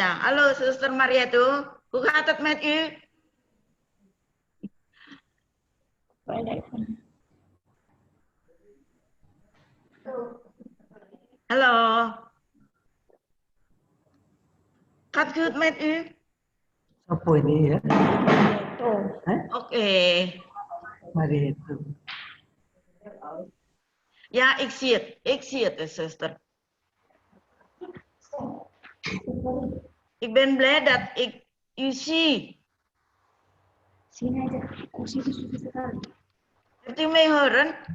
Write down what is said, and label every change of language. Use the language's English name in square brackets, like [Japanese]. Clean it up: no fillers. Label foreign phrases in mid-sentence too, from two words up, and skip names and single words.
[Dutch] Hallo, zuster Marietto, hoe gaat het met u? Hallo. Gaat goed met u? [Indonesian] Apa ini ya? [Dutch] Oké. Marietto. Ja, ik zie het, zuster. Ik ben blij dat ik u zie. Hebt u mij horen?